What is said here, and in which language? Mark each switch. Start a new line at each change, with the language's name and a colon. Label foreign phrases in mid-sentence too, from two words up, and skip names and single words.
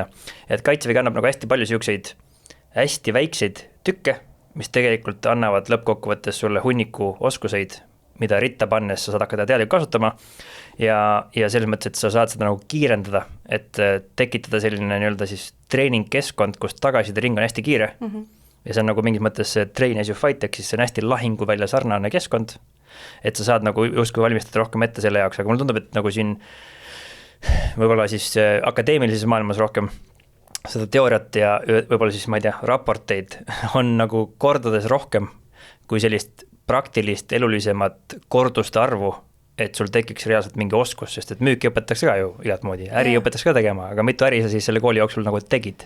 Estonian: Et Kaitsevägi annab nagu hästi palju selliseid hästi väikseid tükke, mis tegelikult annavad lõppkokkuvõttes sulle hunniku oskuseid, mida ritta pannes sa saad hakata teadlikult kasutama ja selles mõttes, et sa saad seda nagu kiirendada, et tekitada selline nii-öelda siis treeningkeskkond, kus tagasiside ring on hästi kiire ja see on nagu mingis mõttes see
English: train as you fight,
Estonian: ehk siis see on hästi lahinguvälja sarnane keskkond, et sa saad nagu justkui valmistada rohkem ette selle jaoks, aga mulle tundub, et nagu siin võib-olla siis akadeemilises maailmas rohkem seda teooriat ja võib-olla siis, ma ei tea, raporteid on nagu kordades rohkem kui sellist praktilist elulisemat korduste arvu, et sul tekiks reaalselt mingi oskus, sest et müüki õpetatakse ka ju igat moodi, äri õpetatakse ka tegema, aga mitu äri sa siis selle kooli jooksul nagu tegid?